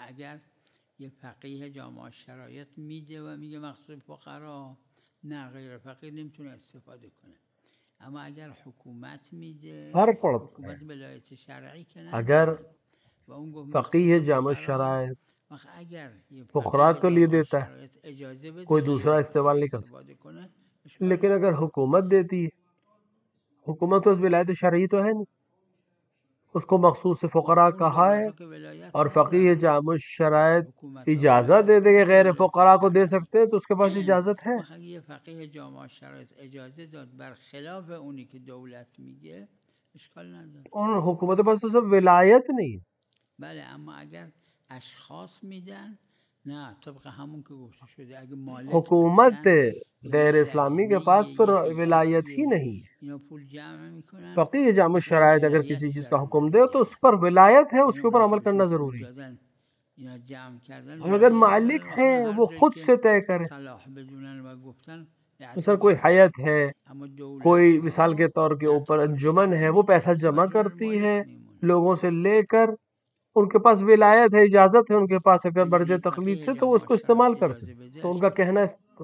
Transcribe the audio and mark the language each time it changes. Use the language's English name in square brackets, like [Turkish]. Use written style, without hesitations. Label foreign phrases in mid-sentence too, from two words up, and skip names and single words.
[Persian] اگر یه فقیه جامع شرایط میده و میگه مخصوص فقرا، نه غیر فقیه نمیتونه استفاده کنه. اما اگر حکومت میده، [Urdu] فرق پڑتا [Persian] حکومت ولایت شرعی کنه، [Urdu] اگر فقیه جامع شرائط فقراء کے لیے دیتا ہے کوئی دوسرا استعمال نہیں کر سکتا. لیکن اگر حکومت دیتی ہے، حکومت تو اس ولایت شرعی تو ہے نہیں، اس کو مخصوص فقراء کہا ہے اور فقیہ جامع شرائط اجازت دے دے کہ غیر فقراء کو دے سکتے ہیں تو اس کے پاس اجازت ہے. [Persian] یہ فقیہ جامع شرائط اجازت داد برخلاف اونی که دولت میگه اشکال نداره. [Urdu] اور حکومت پاس تو سب ولایت نہیں. [Persian] بله اما اگر اشخاص میدن نه طبق همون که گفته شده اگه مالک [Urdu] حکومت غیر اسلامی کے پاس تو ولایت ہی نہیں. فقیہ جامع شرائط اگر کسی چیز کا حکم دے تو اس پر ولایت ہے، اس کے اوپر عمل کرنا ضروری ہے. اگر مالک ہیں وہ خود سے طے کریں. مثلا کوئی حیت ہے، کوئی مثال کے طور کے اوپر انجمن ہے، وہ پیسہ جمع کرتی ہے لوگوں سے لے کر، ان کے پاس ولایت ہے، اجازت ہے ان کے پاس اگر برج تقلید سے تو وہ اس کو استعمال کر سکتے تو ان کا کہنا ہے.